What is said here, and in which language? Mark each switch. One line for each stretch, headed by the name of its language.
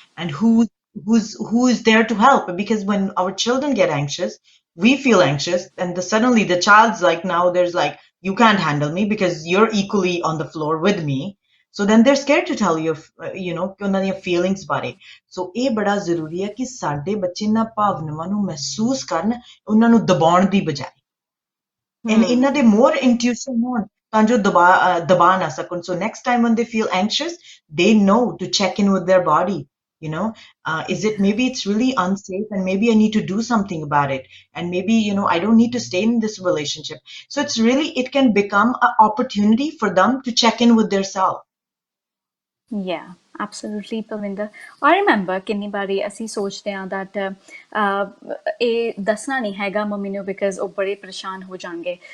English: And who is there to help, because when our children get anxious, we feel anxious, and suddenly the child's like, now there's like, you can't handle me because you're equally on the floor with me. So then they're scared to tell you,
Punjabi: ਕਿ ਉਹਨਾਂ ਦੀਆਂ
English: feelings
Punjabi: ਬਾਰੇ। ਸੋ ਇਹ ਬੜਾ ਜ਼ਰੂਰੀ ਹੈ ਕਿ ਸਾਡੇ ਬੱਚੇ ਇਹਨਾਂ ਭਾਵਨਾਵਾਂ ਨੂੰ ਮਹਿਸੂਸ ਕਰਨ, ਉਹਨਾਂ ਨੂੰ ਦਬਾਉਣ ਦੀ ਬਜਾਏ, ਇਹਨਾਂ ਦੇ Hmm.
English: more intuition
Punjabi: ਹੋਣ ਤਾਂ ਜੋ ਦਬਾ ਨਾ ਸਕਣ।
English: So next time when they feel anxious, they know to check in with their body. Is it, maybe it's really unsafe and maybe I need to do something about it, and maybe I don't need to stay in this relationship. So it can become an opportunity for them to check in with their self. Yeah. Absolutely, Parvinder. I remember
Punjabi: ਕਿੰਨੀ ਵਾਰੀ ਅਸੀਂ ਸੋਚਦੇ ਹਾਂ that ਇਹ ਦੱਸਣਾ ਨਹੀਂ ਹੈਗਾ mummy ਨੂੰ because ਉਹ ਬੜੇ ਪਰੇਸ਼ਾਨ ਹੋ ਜਾਣਗੇ.